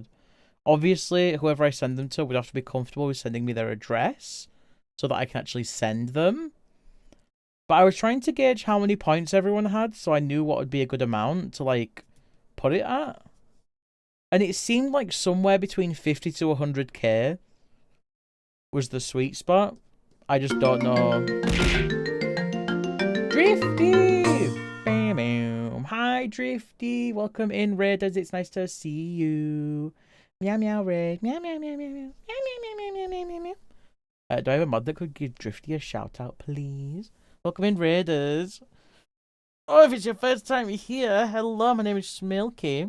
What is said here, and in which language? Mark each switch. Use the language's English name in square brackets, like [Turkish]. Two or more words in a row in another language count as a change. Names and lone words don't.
[English] Obviously, whoever I send them to would have to be comfortable with sending me their address so that I can actually send them. But I was trying to gauge how many points everyone had so I knew what would be a good amount to, like, put it at. And it seemed like somewhere between 50 to 100k was the sweet spot. I just don't know. Drifty! Bam, bam. Hi, Drifty. Welcome in, Raiders. It's nice to see you. Meow, meow, Raid. Meow, meow, meow, meow, meow. Meow, meow, meow, meow, meow, meow, meow. Do I have a mod that could give Drifty a shout out, please? Welcome in, Raiders. Oh, if it's your first time here, hello, my name is Smilky.